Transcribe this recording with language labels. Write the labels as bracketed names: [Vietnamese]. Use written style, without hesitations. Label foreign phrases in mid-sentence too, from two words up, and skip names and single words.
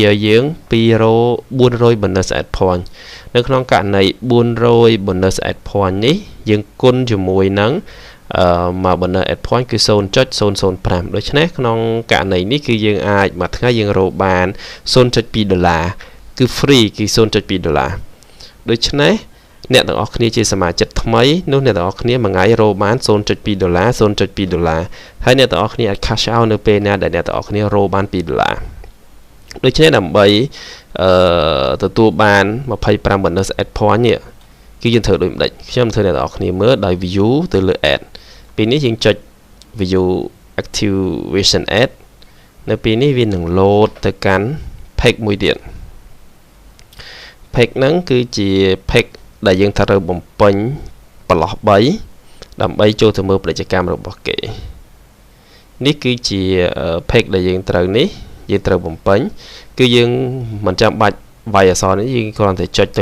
[Khmer] ឲ្យយើង400 [English] bonus add point [Khmer] នៅក្នុងករណី400 [English] bonus add point [Khmer] នេះយើងគុណជាមួយនឹងមក [English] bonus add point [Khmer] គឺ 0.005 ដូច្នេះក្នុងករណីនេះគឺយើងអាចមួយថ្ងៃយើងរកបាន $0.2 គឺ free គឺ $0.2 ដូច្នេះអ្នកទាំងអស់គ្នាជាសមាជិកថ្មីនោះអ្នកទាំងអស់គ្នាមួយថ្ងៃរកបាន $0.2 ហើយអ្នកទាំងអស់គ្នាអាច [English] cash out [Khmer] នៅពេលណាដែលអ្នកទាំងអស់គ្នារកបាន$2ដូច្នេះដើម្បីទទួលបាន25 [English] bonus add point [Khmer] នេះគឺយើងធ្វើដូចម្ដេចខ្ញុំធ្វើអ្នកទាំងអស់គ្នាមើលដោយ view ទៅលើ add ពេលនេះយើងចុច [English] view activation add [Khmer] នៅពេលនេះវានឹង load ទៅកាន់ page មួយទៀត page ហ្នឹងគឺជា page ដែលយើងត្រូវបំពេញប្រឡោះ3ដើម្បីចូលទៅមើលពាណិជ្ជកម្មរបស់គេនេះគឺជា page ដែលយើងត្រូវបំពេញគឺយើងមិនចាំបាច់វាយអក្សរនេះយើងគ្រាន់តែចុចទៅ